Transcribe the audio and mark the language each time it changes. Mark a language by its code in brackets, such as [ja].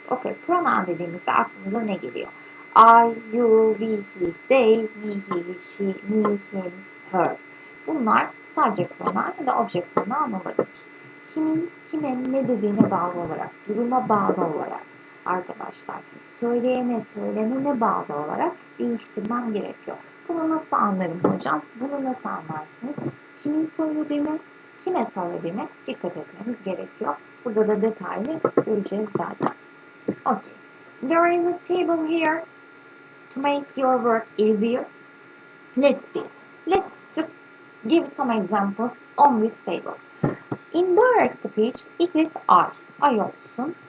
[tr] Okay, pronoun dediğimizde aklımıza ne geliyor? [en] I, you, we, he, they, me, he, she, me, him, her. [tr] Bunlar subject pronoun ya da object pronoun olabilir. Kimin, kime, ne dediğine bağlı olarak, duruma bağlı olarak arkadaşlar, söylenene bağlı olarak değiştirmem gerekiyor. Bunu nasıl anlarım hocam? Bunu nasıl anlarsınız? Kimin söylediğine, kime söylediğine dikkat etmeniz gerekiyor. Burada da detaylı göreceğiz zaten. [en] Okay. There is a table here to make your work easier. Let's see. Let's just give some examples on this table. In direct speech, it is I [tr] olsun.